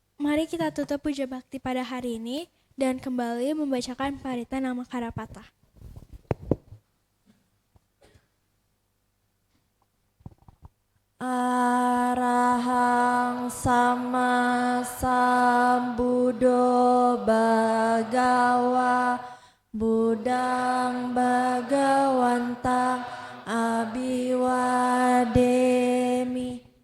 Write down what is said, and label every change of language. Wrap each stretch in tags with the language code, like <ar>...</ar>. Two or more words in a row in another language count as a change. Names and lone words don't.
<id>Mari kita tutup puja bakti pada hari ini dan kembali membacakan Parita Namakarapata.</id> <pi>Arahang sama sambuddho bhagawa Buddhang bhagawantang abiwademi</pi>